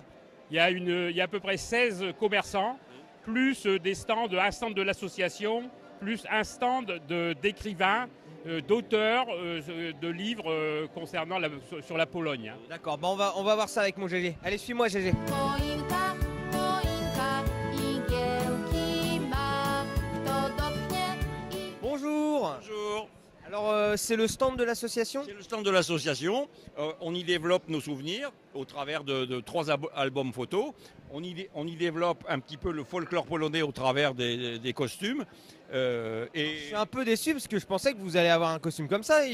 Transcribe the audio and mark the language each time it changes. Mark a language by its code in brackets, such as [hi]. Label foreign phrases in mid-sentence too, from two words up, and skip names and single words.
[fr] Il y a à peu près 16 commerçants, plus un stand de l'association, plus un stand d'écrivains, d'auteurs de livres concernant sur la Pologne. D'accord, bon, on va voir ça avec mon GG. Allez, suis-moi GG. [pl] Choinka, choinka, igiełki ma. Kto dopnie i... [fr] Bonjour. Bonjour, Alors c'est le stand de l'association? c'est le stand de l'association. On y développe nos souvenirs au travers de 3 albums photos. On y développe un petit peu le folklore polonais au travers des costumes. Je suis un peu déçu parce que je pensais que vous allez avoir un costume comme ça.